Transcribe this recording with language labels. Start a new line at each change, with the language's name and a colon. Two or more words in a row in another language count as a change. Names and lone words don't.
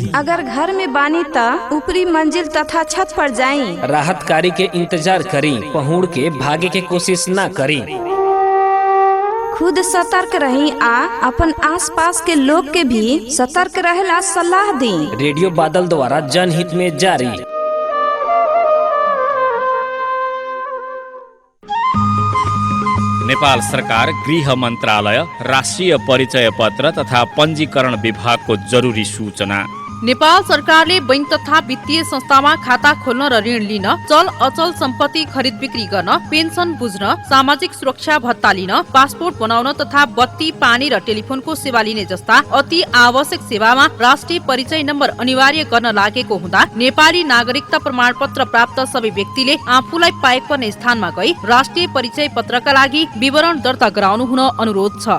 Bhojpuri: अगर घर में बानी त ऊपरी मंजिल तथा छत पर जाई। राहत कार्य के इंतजार करी। पहुड़ के भागे के कोशिश न करी। खुद सतर्क रही आ अपन आसपास के लोग के भी सतर्क रहेला सलाह दी। रेडियो बादल द्वारा जनहित में जारी।
Nepali: नेपाल सरकार गृह मन्त्रालय राष्ट्रिय परिचय पत्र तथा पञ्जीकरण विभागको जरुरी सूचना। नेपाल सरकारले बैंक तथा वित्तीय संस्थामा खाता खोल्न र ऋण लिन, चल अचल सम्पत्ति खरिद बिक्री गर्न, पेन्सन बुझ्न, सामाजिक सुरक्षा भत्ता लिन, पासपोर्ट बनाउन तथा बत्ती, पानी र टेलिफोनको सेवा लिने जस्ता अति आवश्यक सेवामा राष्ट्रिय परिचय नम्बर अनिवार्य गर्न लागेको हुँदा नेपाली नागरिकता प्रमाणपत्र प्राप्त सबै व्यक्तिले आफूलाई पाएक पर्ने स्थानमा गई राष्ट्रिय परिचय पत्रका लागि विवरण दर्ता गराउनु हुन अनुरोध छ।